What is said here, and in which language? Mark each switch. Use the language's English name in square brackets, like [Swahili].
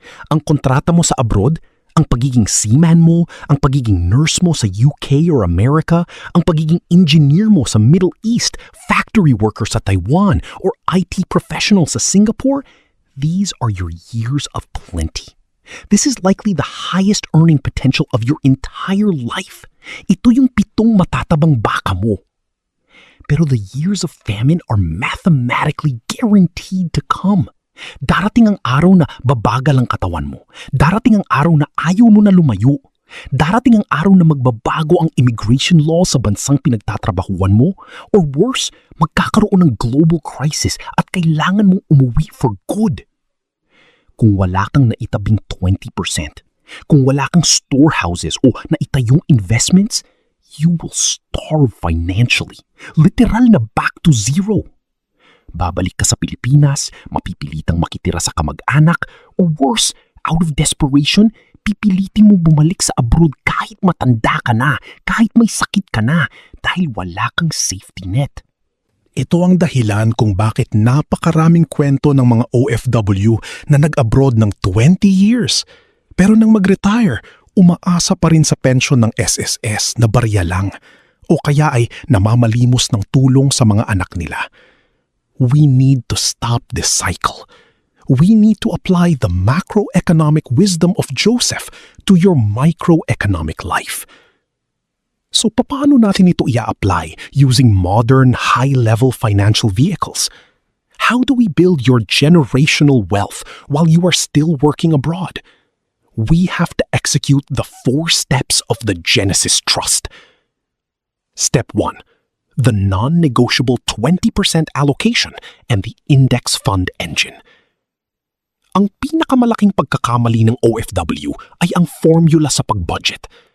[Filipino] Ang kontrata mo sa abroad, ang pagiging seaman mo, ang pagiging nurse mo sa UK or America, ang pagiging engineer mo sa Middle East, factory worker sa Taiwan, or IT professional sa Singapore, [English] these are your years of plenty. This is likely the highest earning potential of your entire life. [Filipino] Ito yung 7 matatabang baka mo. [English] Pero the years of famine are mathematically guaranteed to come. [Filipino] Darating ang araw na babagal ang katawan mo. Darating ang araw na ayaw mo na lumayo. Darating ang araw na magbabago ang immigration law sa bansang pinagtatrabahuan mo. [English] Or worse, [Filipino] magkakaroon ng global crisis at kailangan mong umuwi for good. Kung wala kang naitabing 20%, kung wala kang storehouses o naitayong investments, [English] you will starve financially. [Filipino] Literal na [English] back to zero. [Filipino] Babalik ka sa Pilipinas, mapipilitang makitira sa kamag-anak, or worse, [English] out of desperation, [Filipino] pipilitin mo bumalik sa abroad kahit matanda ka na, kahit may sakit ka na, dahil wala kang safety net. Ito ang dahilan kung bakit napakaraming kwento ng mga OFW na nag-abroad ng 20 years. Pero nang mag-retire, umaasa pa rin sa pensyon ng SSS na barya lang, o kaya ay namamalimos ng tulong sa mga anak nila. [English] We need to stop this cycle. We need to apply the macroeconomic wisdom of Joseph to your microeconomic life. So [Filipino] paano natin ito i-apply [English] using modern, high-level financial vehicles? How do we build your generational wealth while you are still working abroad? We have to execute the 4 steps of the Genesis Trust. Step 1. The non-negotiable 20% allocation and the index fund engine. [Filipino] Ang pinakamalaking pagkakamali ng OFW ay ang formula sa pag-budget.